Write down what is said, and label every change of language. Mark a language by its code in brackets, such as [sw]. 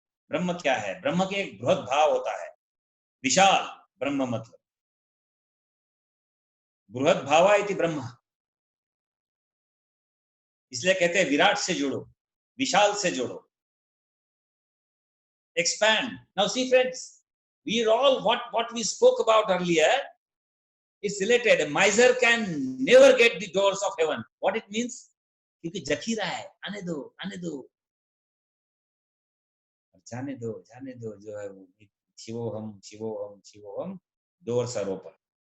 [hi] ब्रह्म क्या है, ब्रह्म के एक बृहद भाव होता है, विशाल ब्रह्म, मतलब [sa] बृहद भावा इति ब्रह्म, [hi] इसलिए कहते हैं विराट से जुड़ो, विशाल से जुड़ो। [en] expand. Now see friends, we are all what we spoke about earlier is related. A miser can never get the doors of heaven. What it means? [hi] क्योंकि जखीरा है, आने दो जाने दो जो है वो शिवोहम [en] Doors are open.